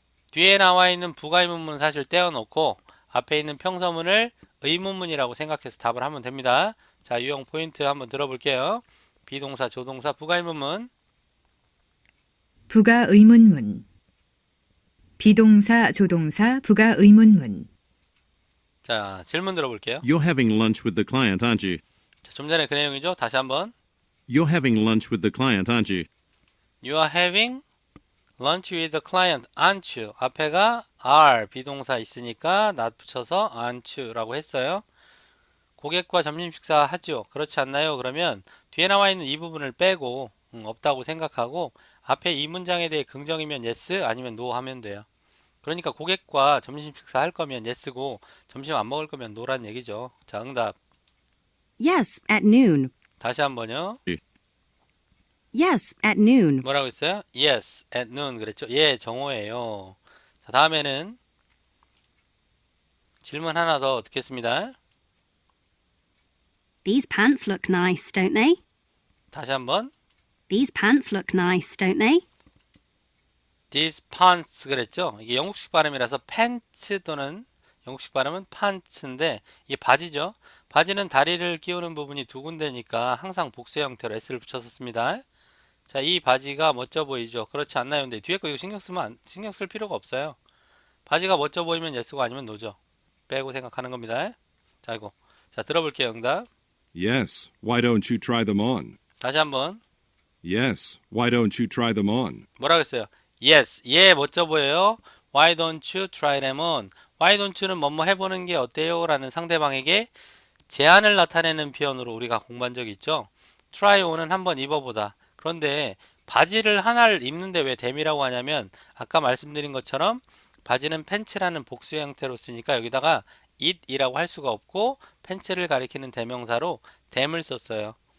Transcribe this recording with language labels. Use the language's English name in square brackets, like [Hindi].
[Korean] 뒤에 나와 있는 부가의문문은 사실 떼어놓고 앞에 있는 평서문을 의문문이라고 생각해서 답을 하면 됩니다. 자, 유형 포인트 한번 들어볼게요. 비동사, 조동사, 부가의문문. 부가의문문. 비동사, 조동사, 부가의문문. 자, 질문 들어볼게요. [English] You're having lunch with the client, aren't you? [Korean] 자, 좀 전에 그 내용이죠. 다시 한번. [English] You're having lunch with the client, aren't you? You are having lunch with the client, aren't you? [Korean] 앞에가 are 비동사 있으니까 not 붙여서 aren't you라고 했어요. 고객과 점심 식사 하죠. 그렇지 않나요? 그러면 뒤에 나와 있는 이 부분을 빼고 없다고 생각하고 앞에 이 문장에 대해 긍정이면 yes 아니면 no 하면 돼요. 그러니까 고객과 점심 식사 할 거면 yes고 점심 안 먹을 거면 no란 얘기죠. 자, 응답. [English] Yes, at noon. [Korean] 다시 한번요. [English] Yes, at noon. [Korean] 뭐라고 했어요? [English] Yes, at noon [Korean] 그랬죠? 예, 정오예요. 자, 다음에는 질문 하나 더 듣겠습니다. [English] These pants look nice, don't they? [Korean] 다시 한번. [English] These pants look nice, don't they? These pants [Korean] 그랬죠? 이게 영국식 발음이라서 pants 또는 영국식 발음은 pants인데 이게 바지죠? 바지는 다리를 끼우는 부분이 두 군데니까 항상 복수 형태로 s를 붙여서 씁니다. 자, 이 바지가 멋져 보이죠? 그렇지 않나요? 근데 뒤에 거 이거 신경 쓸 필요가 없어요. 바지가 멋져 보이면 yes고 아니면 no죠. 빼고 생각하는 겁니다. 자, 이거. 자, 들어볼게요. 응답. [English] Yes, why don't you try them on? [Korean] 다시 한번. [English] Yes, why don't you try them on? [Korean] 뭐라고 했어요? [English] Yes, [Korean] 예, 멋져 보여요. [English] Why don't you try them on? [Korean] Why don't you는 뭐뭐 해보는 게 어때요? 라는 상대방에게 제안을 나타내는 표현으로 우리가 공부한 적이 있죠. try on은 한번 입어보다. 그런데 바지를 하나를 입는데 왜 them이라고 하냐면 아까 말씀드린 것처럼 바지는 팬츠라는 복수 형태로 쓰니까 여기다가 it이라고 할 수가 없고 팬츠를 가리키는 대명사로 them을 썼어요.